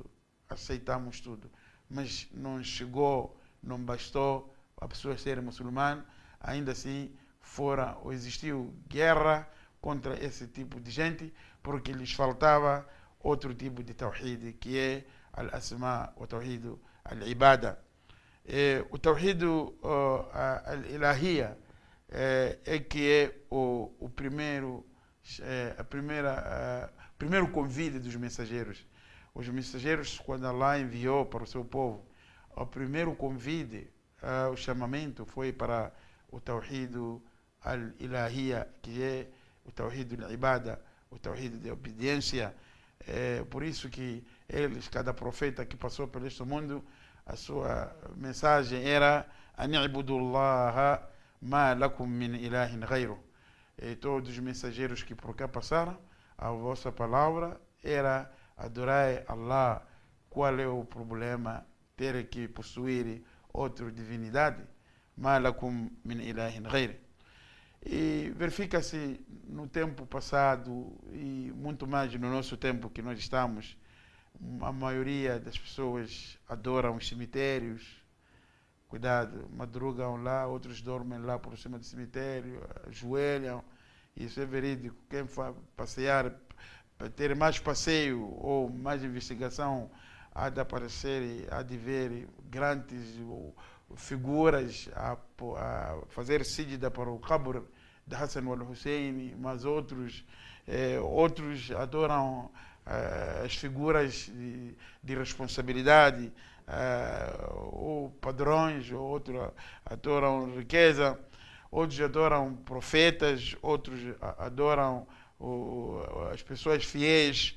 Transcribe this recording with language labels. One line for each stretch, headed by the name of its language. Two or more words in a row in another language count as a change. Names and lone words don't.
Portuguese: Aceitamos tudo, mas não chegou, não bastou a pessoa ser muçulmana, ainda assim fora ou existiu guerra contra esse tipo de gente, porque lhes faltava outro tipo de tawhid, que é al-asma, o
Arabic: توحيد العبادة.
Portuguese: O
Arabic: توحيد الإلهية
Portuguese: é que é o primeiro convite dos mensageiros. Os mensageiros, quando Allah enviou para o seu povo, o primeiro convite, o chamamento foi para o
Arabic: توحيد الإلهية,
Portuguese: que é o
Arabic: توحيد العبادة,
Portuguese: o tawhid de obediência. Por isso que eles, cada profeta que passou por este mundo, a sua mensagem era
Arabic: أن اعبدوا الله ما لكم من إله غيره.
Portuguese: Todos os mensageiros que por cá passaram, a vossa palavra era adorar Allah. Qual é o problema ter que possuir outra divindade?
Arabic: ما لكم من إله غيره.
Portuguese: E verifica-se no tempo passado e muito mais no nosso tempo que nós estamos, a maioria das pessoas adoram os cemitérios. Cuidado, madrugam lá, outros dormem lá por cima do cemitério, ajoelham. Isso é verídico. Quem vai passear, para ter mais passeio ou mais investigação, há de aparecer, há de ver grandes figuras a fazer síjida para o qabr de Hassan al-Hussein, mas outros adoram as figuras de responsabilidade, ou padrões, outros adoram riqueza, outros adoram profetas, outros adoram as pessoas fiéis.